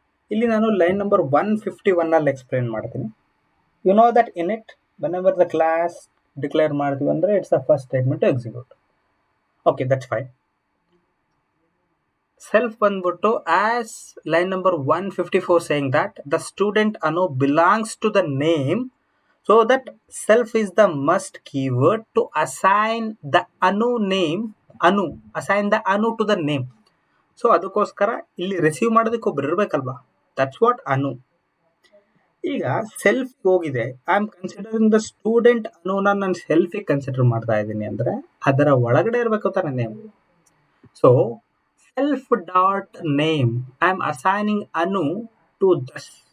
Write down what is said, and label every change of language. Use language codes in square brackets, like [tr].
[kn] ಇಲ್ಲಿ ನಾನು line number 151 ಅಲ್ಲಿ ಎಕ್ಸ್ಪ್ಲೇನ್ ಮಾಡ್ತೀನಿ. [en] you know that in it whenever the class [kn] declare ಮಾಡ್ತೀವಿ ಅಂದರೆ [en] It's the first statement to execute. Okay, that's fine. [kn] Self ಬಂದ್ಬಿಟ್ಟು [en] As line number 154 saying that the student Anu belongs to the name, so that self is the must keyword to assign the Anu name. Assign the Anu to the name. [kn] So ಅದಕ್ಕೋಸ್ಕರ ಇಲ್ಲಿ receive ಮಾಡೋದಕ್ಕೆ ಒಬ್ರು ಇರಬೇಕಲ್ವಾ, [en] That's what Anu. [kn] ಈಗ self ಹೋಗಿದೆ, [en] I am considering the student ಅನುನ [kn] ನಾನು ಸೆಲ್ಫಿಗೆ consider ಮಾಡ್ತಾ ಇದ್ದೀನಿ ಅಂದರೆ ಅದರ ಒಳಗಡೆ ಇರಬೇಕು ತಾನೆ name. [en] So self dot name I am assigning Anu to thus.